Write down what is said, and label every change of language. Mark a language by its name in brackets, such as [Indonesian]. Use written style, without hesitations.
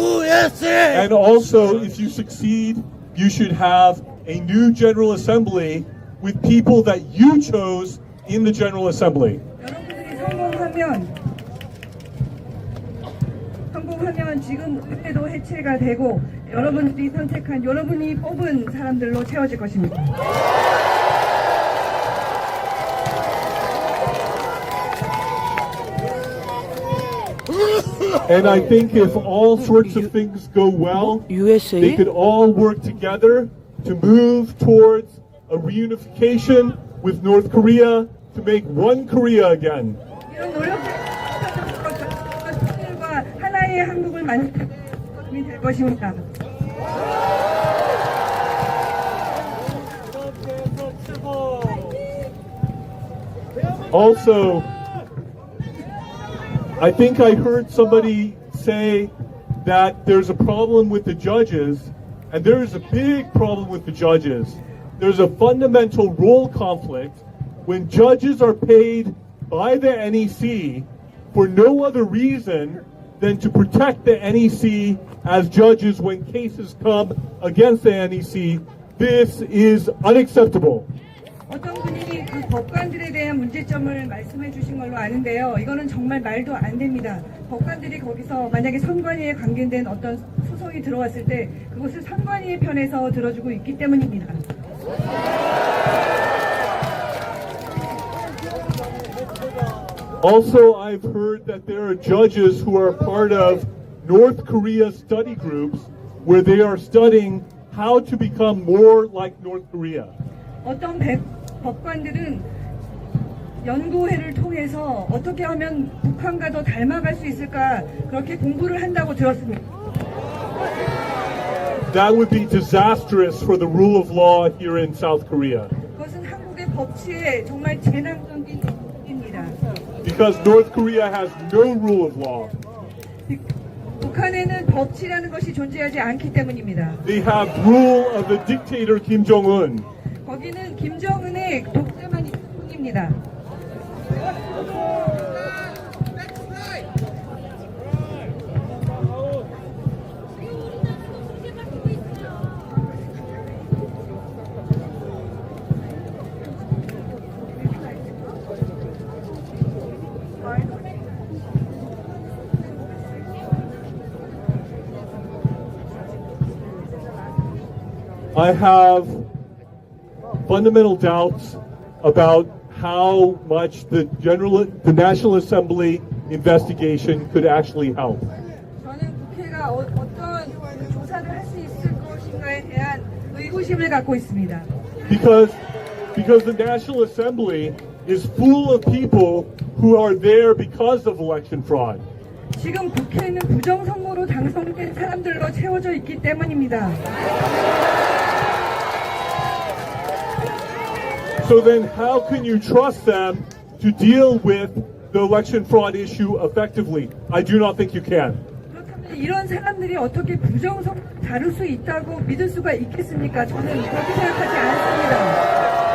[English] And also, if you succeed, you should have a new General Assembly with people that you chose in the General Assembly. [Korean] 여러분들이 성공하면 지금 의회도 해체가 되고 여러분들이 선택한 여러분이 뽑은 사람들로 채워질 것입니다. [English] And I think if all sorts of things go well, they USA? could all work together to move towards a reunification with North Korea to make one Korea again. [Korean] 이런 노력들과 하나의 한국을 만드는 것이 될 것입니다. [English] Also, I think I heard somebody say that there's a problem with the judges, and there is a big problem with the judges. There's a fundamental role conflict when judges are paid by the NEC for no other reason than to protect the NEC as judges when cases come against the NEC. This is unacceptable. [Korean] 어떤 분이 그 법관들에 대한 문제점을 말씀해 주신 걸로 아는데요. 이거는 정말 말도 안 됩니다. 법관들이 거기서 만약에 선관위에 관계된 어떤 소송이 들어왔을 때 그것을 선관위의 편에서 들어주고 있기 때문입니다. [English] Also, I've heard that there are judges who are part of North Korea study groups where they are studying how to become more like North Korea. [Korean] 어떤 법관들은 연구회를 통해서 어떻게 하면 북한과 더 닮아갈 수 있을까 그렇게 공부를 한다고 들었습니다. [English] That would be disastrous for the rule of law here in South Korea. [Korean] 그것은 한국의 법치에 정말 재난적인 일입니다. [English] Because North Korea has no rule of law. [Korean] 북한에는 법치라는 것이 존재하지 않기 때문입니다. [English] They have rule of the dictator Kim Jong-un. [Korean] 거기는 김정은의 독재만 뿐입니다. [English] I have fundamental doubts about how much the National Assembly investigation could actually help. [Korean] 저는 국회가 어떤 조사를 할 수 있을 것인가에 대한 의구심을 갖고 있습니다. [English] Because because the National Assembly is full of people who are there because of election fraud. [Korean] 지금 국회는 부정선거로 당선된 사람들로 채워져 있기 때문입니다. [English] So then how can you trust them to deal with the election fraud issue effectively? I do not think you can. [Korean] 그렇다면 이런 사람들이 어떻게 부정선거 다룰 수 있다고 믿을 수가 있겠습니까? 저는 그렇게 생각하지 않습니다.